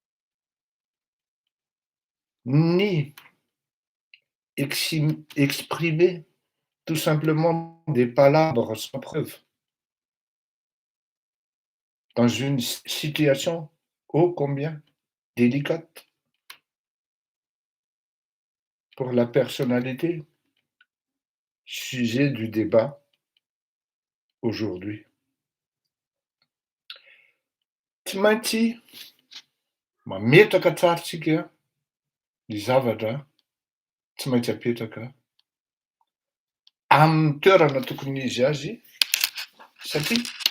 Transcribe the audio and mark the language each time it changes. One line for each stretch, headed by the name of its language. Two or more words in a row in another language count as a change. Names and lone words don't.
French: ni exprimer tout simplement des palabres sans preuve dans une situation ô combien délicate pour la personnalité sujet du débat aujourd'hui.
Malagasy: Tsy maintsy mametraka tsara tsika ny zavatra tsy maintsy apetraka amin'ny toerana tokony izy azy, satria